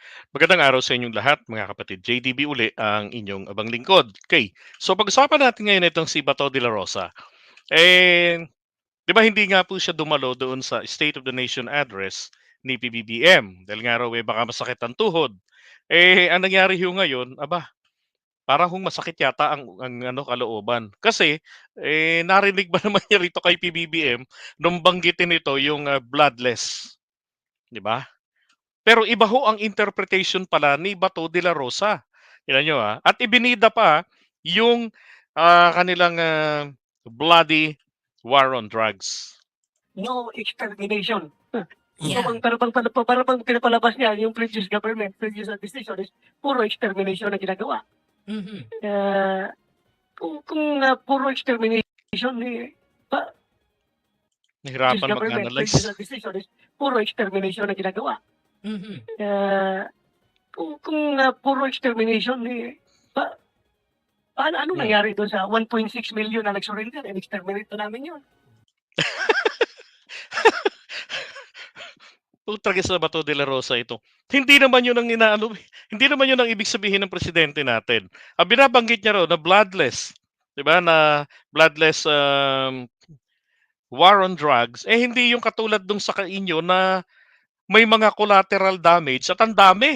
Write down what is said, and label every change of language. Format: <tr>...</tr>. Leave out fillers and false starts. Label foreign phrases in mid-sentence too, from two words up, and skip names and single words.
<tl>Magandang araw sa inyong lahat, mga kapatid. JDB uli ang inyong abang lingkod. Okay, so pag-usapan natin ngayon itong si Bato de la Rosa. Eh, di ba hindi nga po siya dumalo doon sa State of the Nation address ni PBBM dahil nga raw baka masakit ang tuhod. Ang nangyari ho ngayon, aba, parang hong masakit yata ang ano kalooban. Kasi narinig ba naman niya rito kay PBBM nung banggitin nito yung bloodless, di ba? Pero iba ho ang interpretation pala ni Bato de la Rosa. Tignan niyo, at ibinida pa yung, kanilang,</tl> <en>bloody war on drugs. No extermination. Yeah.</en> <tl>Para bang pinapalabas niya yung</tl> <en>previous government, previous administration is</en> <tl>puro extermination na ginagawa. Mhm. Kung puro extermination ni previous Nahirapan</tl> <en>government, previous</en> <tl>mag-analyze.</tl> <en>administration is</en> <tl>puro extermination na ginagawa. Mhm. Kung puro extermination ni ano Hmm. nangyari doon sa 1.6 million na nag-surrender? In-exterminate na namin yun. Talaga sa Bato de la Rosa ito. Hindi naman 'yun ang inaano, hindi naman 'yun ang ibig sabihin ng presidente natin. Ang binabanggit niya raw na bloodless, 'di ba, na bloodless,</tl> <en>war on drugs,</en> <tl>hindi yung katulad dun sa inyo na may mga</tl> <en>collateral damage</en> <tl>at ang dami.</tl>